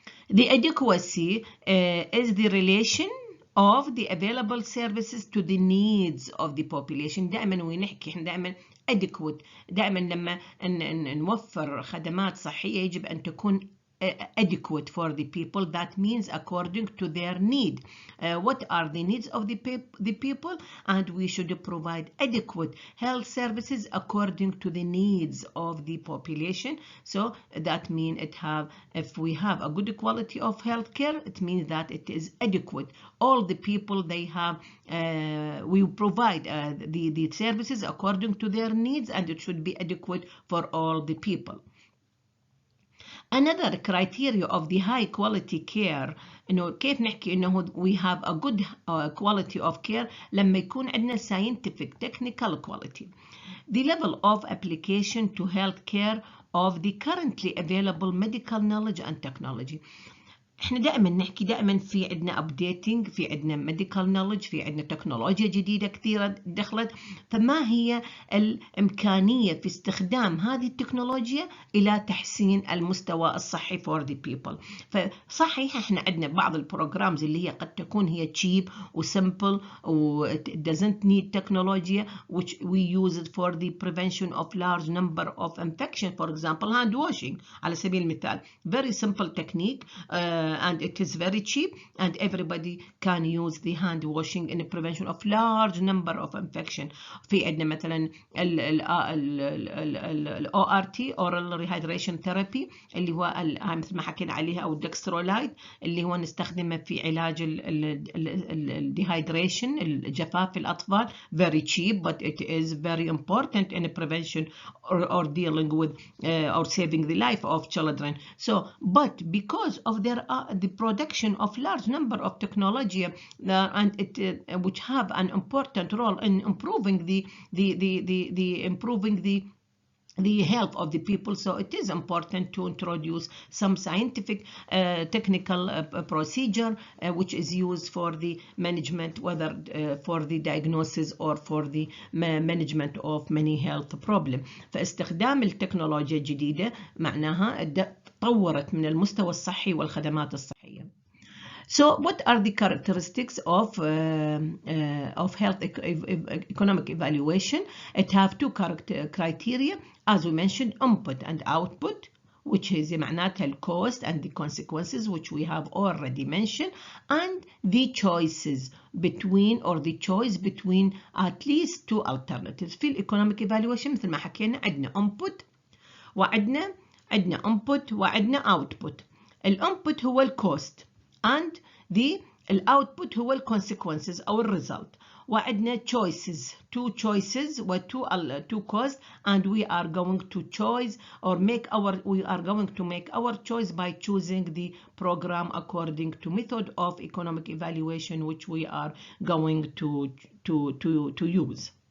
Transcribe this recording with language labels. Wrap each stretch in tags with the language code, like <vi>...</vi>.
<en>The adequacy is the relation of the available services to the needs of the population.</en> <ar>دائما ونحكي احنا دائما adequate، دائما لما نوفر خدمات صحية يجب أن تكون</ar> <en>adequate for the people. That means according to their need. What are the needs of the people? And we should provide adequate health services according to the needs of the population. So that means if we have a good quality of health care, it means that it is adequate. All the people they have, we provide the services according to their needs, and it should be adequate for all the people. Another criteria of the high quality care</en> <ar>إنه كيف نحكي إنه</ar> <en>we have a good quality of care</en> <ar>لما يكون عندنا</ar> <en>scientific technical quality. The level of application to health care of the currently available medical knowledge and technology.</en> <ar>احنا دائما نحكي دائما في عندنا updating، في عندنا</ar> <en>medical knowledge،</en> <ar>في عندنا تكنولوجيا جديدة كثيرة دخلت. فما هي الإمكانية في استخدام هذه التكنولوجيا إلى تحسين المستوى الصحي</ar> <en>for the people؟</en> <ar>فصحيح احنا عندنا بعض البروجرامز اللي هي قد تكون هي cheap و simple و</ar> <en>doesn't need technology which we use it for the prevention of large number of infection. For example hand washing</en> <ar>على سبيل المثال</ar> <en>very simple technique and it is very cheap, and everybody can use the hand washing in the prevention of large number of infection.</en> <ar>في عندنا مثلا ال ORT</ar> <en>oral rehydration therapy</en> <ar>اللي هو مثل ما حكينا عليها، أو الدكسترولايد اللي هو نستخدمه في علاج الديهايدريشن الجفاف في الأطفال.</ar> <en>very cheap, but it is very important in prevention or dealing with or saving the life of children. So, but because of the production of large number of technology and it which have an important role in improving the health of the people, so it is important to introduce some scientific technical procedure which is used for the management, whether for the diagnosis or for the management of many health problem.</en> <ar>فاستخدام التكنولوجيا الجديدة معناها تطورت من المستوى الصحي والخدمات الصحية.</ar> <en>So what are the characteristics of health economic evaluation? It have two criteria, as we mentioned, input and output, which is معناتها the cost and the consequences, which we have already mentioned, and the choices between, or the choice between at least two alternatives.</en> <ar>في</ar> <en>economic evaluation</en> <ar>مثل ما حكينا عندنا input وعندنا input وعندنا output.</ar> <en>الinput هو الcost and the output هو consequences أو result.</en> <ar>وعندنا</ar> <en>choices, two choices و two cost, and we are going to choose or we are going to make our choice by choosing the program according to method of economic evaluation which we are going to use.</en>